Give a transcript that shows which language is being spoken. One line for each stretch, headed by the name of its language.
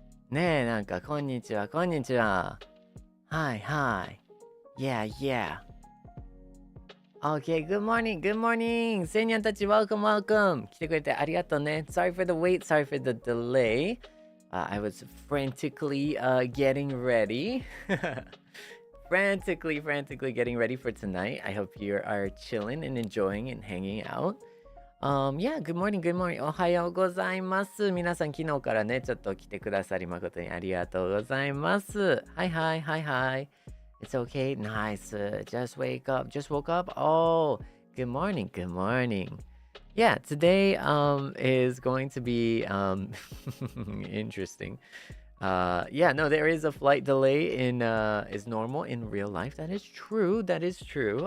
Japanese: ねえ、なんか、こんにちは、こんにちは。
English: Hi, hi. Yeah, yeah. Okay, good morning, good morning. Seinyan たち、welcome, welcome.
Japanese: 来てくれてありがとうね。
English: Sorry for the wait, sorry for the delay. I was frantically getting ready. frantically getting ready for tonight. I hope you are chilling and enjoying and hanging out. Yeah, good morning, good morning.
Japanese: おはようございます。皆さん、昨日からね、ちょっと来てくださり誠にありがとうございます。
English: Hi, hi, hi, hi. It's okay. Nice. Just wake up. Just woke up. Oh, good morning, good morning. Yeah, today is going to be interesting. Yeah, no, there is a flight delay in is normal in real life. That is true. That is true.